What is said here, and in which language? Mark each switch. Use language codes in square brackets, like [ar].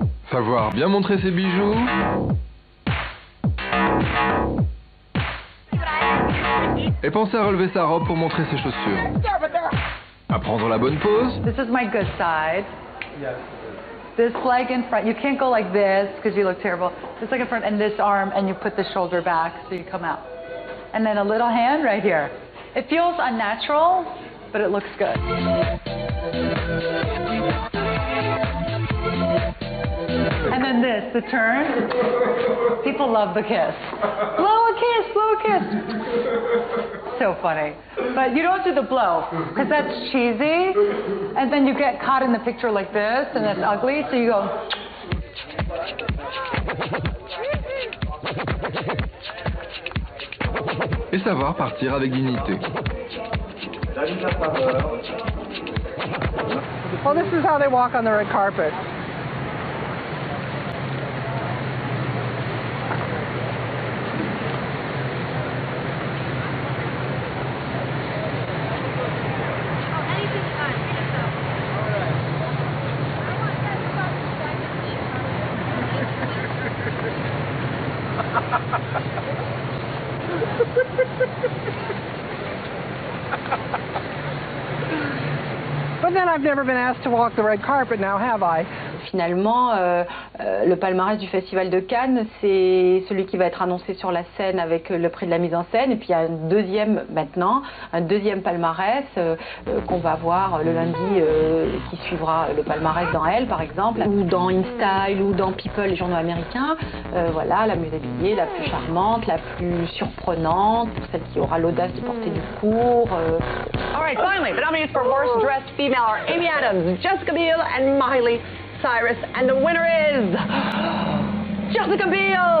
[fr] Savoir bien montrer ses bijoux. Et penser à relever sa robe pour montrer ses chaussures. À prendre la bonne pose. [en] This is my good side. This leg in front. You can't go like this because you look terrible. This leg in front and this arm, and you put the shoulder back so you come out. And then a little hand right here. It feels unnatural, but it looks good. And then this, the turn. People love the kiss. Blow a kiss, blow a kiss. So funny. But you don't do the blow, because that's cheesy. And then you get caught in the picture like this, and that's ugly, so you go. [fr] Et savoir partir avec dignité. [en] Well, this is how they walk on the red carpet. But then I've never been asked to walk the red carpet now, have I? [fr] Finalement, le palmarès du Festival de Cannes, c'est celui qui va être annoncé sur la scène avec le prix de la mise en scène. Et puis il y a un deuxième maintenant, un deuxième palmarès qu'on va voir le lundi qui suivra le palmarès dans Elle, par exemple, ou dans InStyle, ou dans People, les journaux américains. Voilà, la mieux habillée, la plus charmante, la plus surprenante, pour celle qui aura l'audace de porter du court. [en] All right, finally, the nominees for Worst Dressed Female are Amy Adams, Jessica Biel, and Miley Cyrus, and the winner is Jessica Biel.